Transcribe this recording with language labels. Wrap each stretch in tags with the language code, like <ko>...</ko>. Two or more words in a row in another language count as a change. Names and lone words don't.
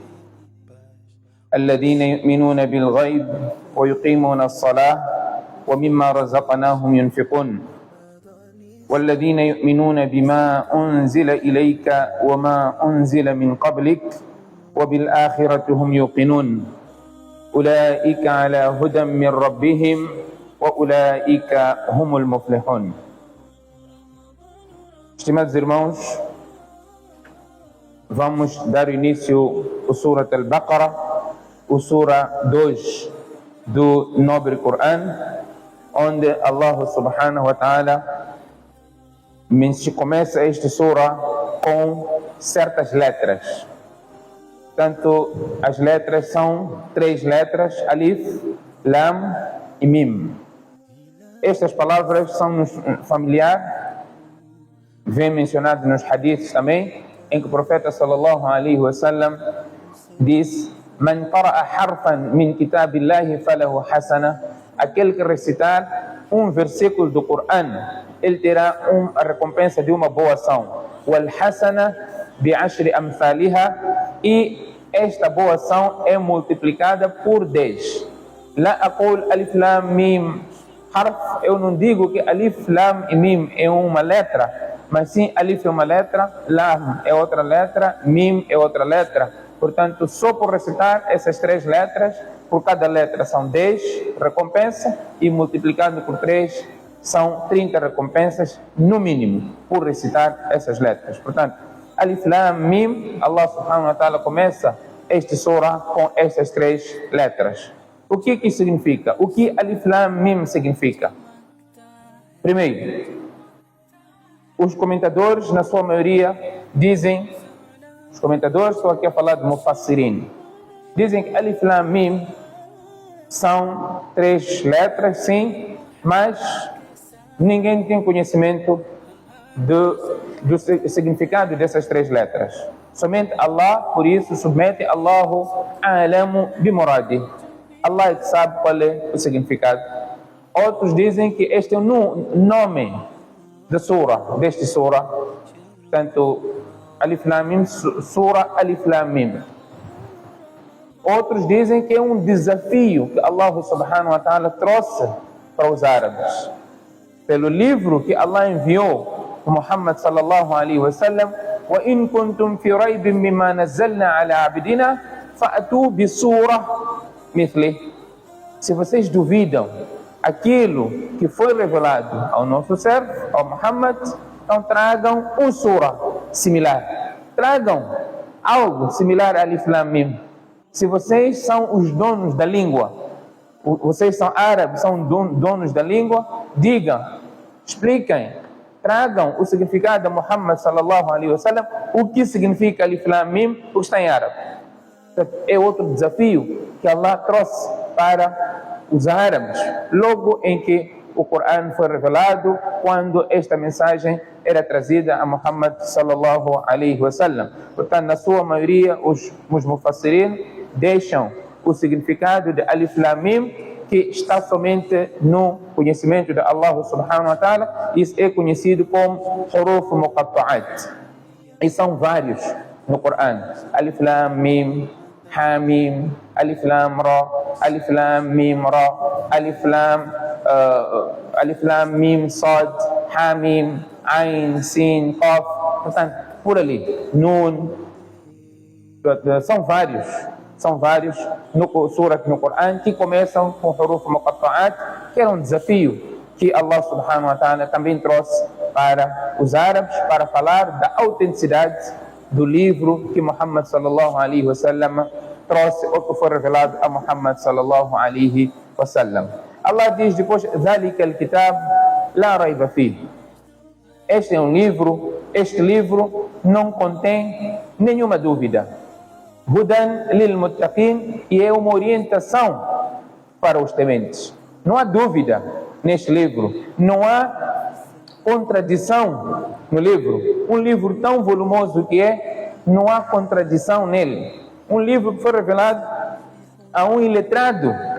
<ar>الذين يؤمنون بالغيب ويقيمون الصلاة ومما رزقناهم ينفقون والذين يؤمنون بما أنزل إليك وما أنزل من قبلك وبالآخرة هم يوقنون أولئك على هدى من ربهم وأولئك هم المفلحون.</ar> <pt>Estimados irmãos, vamos dar início ao Surat al-Baqarah, o Sura 2 do Nobre Corão, onde Allah</pt> <ar>سبحانه وتعالى</ar> <pt>começa esta Sura com certas letras. Portanto, as letras são 3 letras: Alif, Lam e Mim. Estas palavras são-nos familiares, vem mencionado nos hadiths também, em que o profeta</pt> <ar>صلى الله عليه وسلم</ar> <pt>diz:</pt> <ar>من قرأ حرفا من كتاب الله فله حسنة.</ar> <pt>Aquele que recitar um versículo do Corão, ele terá a recompensa de uma boa ação.</pt> <ar>والحسنة بعشر أمثالها,</ar> <pt>e esta boa ação é multiplicada por 10.</pt> <ar>لا أقول الم حرف,</ar> <pt>eu não digo que alif lam e mim é uma letra, mas sim, alif é uma letra, lam é outra letra, mim é outra letra. Portanto, só por recitar essas 3 letras, por cada letra são 10 recompensas, e multiplicando por 3 são 30 recompensas, no mínimo, por recitar essas letras. Portanto, alif lam mim, Allah</pt> <ar>سبحانه وتعالى</ar> <pt>começa esta surah com essas 3 letras. O que isso significa? O que alif lam mim significa? Primeiro, os comentadores, na sua maioria, dizem, os comentadores, estou aqui a falar de Mufassirin, dizem que Alif Lam Mim são 3 letras, sim, mas ninguém tem conhecimento do significado dessas 3 letras. Somente Allah, por isso, submete</pt> <ar>الله أعلم بمرادي.</ar> <pt>Allah é que sabe qual é o significado. Outros dizem que este é o nome da surah, deste surah. Portanto, Alif Lam Mim, surah Alif Lam Mim. Outros dizem que é um desafio que Allah</pt> <ar>سبحانه وتعالى</ar> <pt>trouxe para os árabes. Pelo livro que Allah enviou a Muhammad</pt> <ar>صلى الله عليه وسلم: وإن كنتم في ريب مما نزلنا على عبدنا فأتوا بسورة مثله.</ar> <pt>Se vocês duvidam aquilo que foi revelado ao nosso servo, ao Muhammad, então tragam um surah similar. Tragam algo similar a Alif Lam Mim. Se vocês são os donos da língua, vocês são árabes, são donos da língua, digam, expliquem, tragam o significado de Muhammad</pt> <ar>صلى الله عليه وسلم,</ar> <pt>o que significa Alif Lam Mim, porque está em árabe. É outro desafio que Allah trouxe para os árabes, logo em que o Corão foi revelado, quando esta mensagem era trazida a Muhammad</pt> <ar>صلى الله عليه وسلم.</ar> <pt>Portanto, na sua maioria, os mufassirin deixam o significado de Alif Lam Mim, que está somente no conhecimento de Allah</pt> <ar>سبحانه وتعالى.</ar> <pt>Isso é conhecido como</pt> <ar>حروف مقطعات,</ar> <pt>e são vários no Corão: Alif Lam Mim, Hamim, Alif Lam Ra, Alif Lam Mim Ra, Alif Lam Mim Sad, Hamim, Ain, Sin, Qaf. Portanto, por ali, Nun. São vários surat no Corão que começam com</pt> <ar>حروف مقطعات,</ar> <pt>que era um desafio que Allah</pt> <ar>سبحانه وتعالى</ar> <pt>também trouxe para os árabes, para falar da autenticidade do livro que Muhammad</pt> <ar>صلى الله عليه وسلم</ar> <pt>trouxe, ou que foi revelado a Muhammad</pt> <ar>صلى الله عليه وسلم.</ar> <pt>Allah diz depois:</pt> <ar>ذَلِكَ الْكِتَابُ لَا رَيْبَ فِيهِ.</ar> <pt>Este livro não contém nenhuma dúvida.</pt> <ar>Hudan lil muttaqin,</ar> <pt>e é uma orientação para os tementes. Não há dúvida neste livro, não há contradição no livro. Um livro tão volumoso que é, não há contradição nele. Um livro que foi revelado a um iletrado.</pt>